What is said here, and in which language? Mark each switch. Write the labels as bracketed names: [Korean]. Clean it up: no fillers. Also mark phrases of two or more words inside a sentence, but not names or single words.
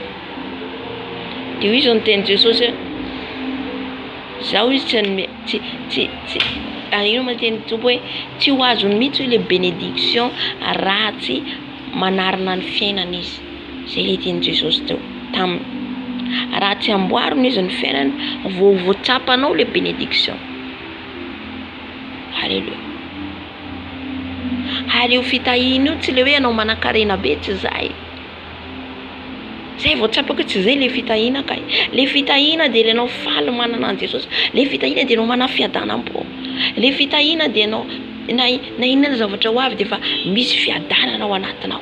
[Malagasy] Dia izy ny teny Jesosy zao izy tsy ino ma teny tompo hoe tsy ho azony mihitsy [French] le bénédiction [Malagasy] raha tsy manarina ny fiainana izy. Zay le teny Jesosy teo taminy. Raha tsy amboarina izy ny fiainana voatsapanao [French] le bénédiction. [Malagasy] Alléluia. Ary io fitahina io tsy le hoe anao manan-karena be tsy zay. Zay voatsapako tsy zay le fitahina kay. Le fitahina dia ianao faly manana an Jesosy. Le fitahina dia ianao mana fiadanam-po. Le fitahina dia ianao na inona zavatra ho avy dia efa misy fiadanana ao anatinao.